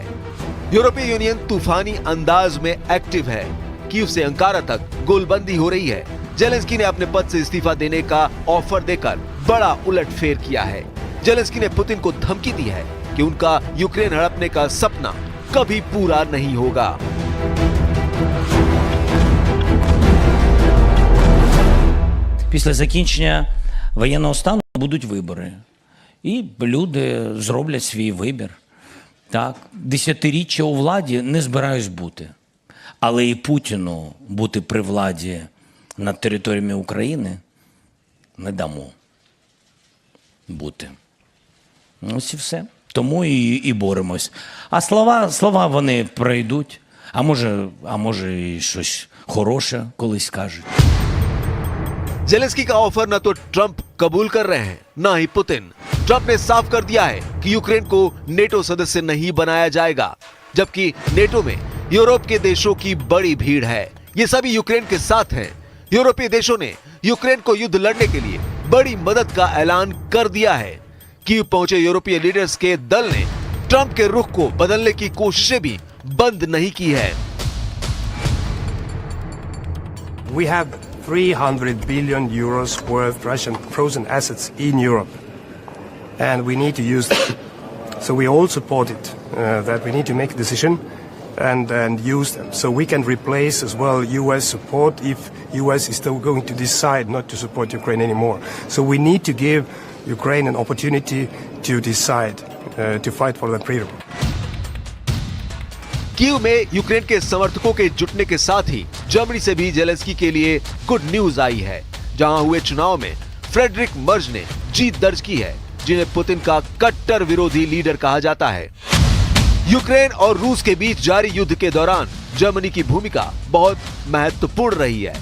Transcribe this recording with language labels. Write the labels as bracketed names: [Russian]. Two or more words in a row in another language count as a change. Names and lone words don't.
[Hindi] यूरोपीय यूनियन तूफानी अंदाज में एक्टिव है। कीव से अंकारा तक गोलबंदी हो रही है। जेलेंस्की ने अपने पद से इस्तीफा देने का ऑफर देकर बड़ा उलटफेर किया है। जेलेंस्की ने पुतिन को धमकी दी है कि उनका यूक्रेन हड़पने का सपना कभी पूरा नहीं होगा। [Ukrainian] Після закінчення воєнного стану будуть вибори. І люди зроблять свій вибір. Так, десятиріччя у владі не збираюсь бути. Але і Путіну бути при владі над територіями України не дамо бути. Ось і все. Тому і боремось. А слова вони пройдуть. А може і щось хороше колись скажуть. [Hindi] जेलेंस्की का ऑफर न तो ट्रंप कबूल कर रहे हैं, न ही पुतिन। ट्रंप ने साफ कर दिया है कि यूक्रेन को नेटो सदस्य नहीं बनाया जाएगा, जबकि नेटो में यूरोप के देशों की बड़ी भीड़ है। ये सभी यूक्रेन के साथ हैं। यूरोपीय देशों ने यूक्रेन को युद्ध लड़ने के लिए बड़ी मदद का ऐलान कर दिया है। कीव पहुंचे यूरोपीय लीडर्स के दल ने ट्रंप के रुख को बदलने की कोशिशें भी बंद नहीं की है। [English] We have 300 billion euros worth Russian frozen assets in Europe, and we need to use them. So we all support it, that we need to make a decision and use them. So we can replace as well US support if US is still going to decide not to support Ukraine anymore. So we need to give Ukraine an opportunity to decide to fight for their freedom. [Hindi] कीव में यूक्रेन के समर्थकों के जुटने के साथ ही जर्मनी से भी जेलेंस्की के लिए [English] good news [Hindi] आई है, जहां हुए चुनाव में फ्रेडरिक मर्ज ने जीत दर्ज की है, जिन्हें पुतिन का कट्टर विरोधी लीडर कहा जाता है। यूक्रेन और रूस के बीच जारी युद्ध के दौरान जर्मनी की भूमिका बहुत महत्वपूर्ण रही है।